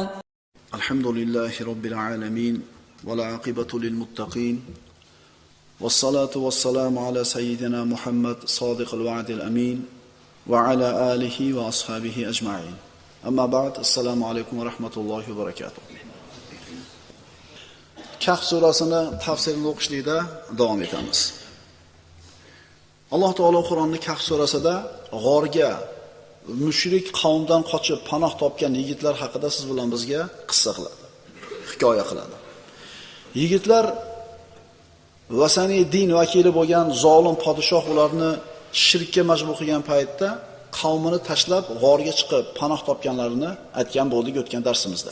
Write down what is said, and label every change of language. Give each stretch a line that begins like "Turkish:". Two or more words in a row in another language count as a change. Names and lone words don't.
Arabic: الحمد لله رب العالمين والعاقبة للمتقين والصلاة والسلام على سيدنا محمد صادق الوعد الأمين وعلى آله وأصحابه أجمعين. أما بعد السلام عليكم ورحمة الله وبركاته.
Uzbek: Kahf surasini tafsirini o'qishlikda davom etamiz. Alloh taolo Qur'onni Kahf surasida g'orga mushrik qavmdan qochib panoh topgan yigitlar haqida siz bilan bizga qissa qiladi, hikoya qiladi. Yigitlar vasaniy din vakili bo'lgan zolim podshoh ularni shirkka majbur qilgan paytda qavmini tashlab g'orga chiqib panoh topganlarini aytgan bo'ldik o'tgan darsimizda.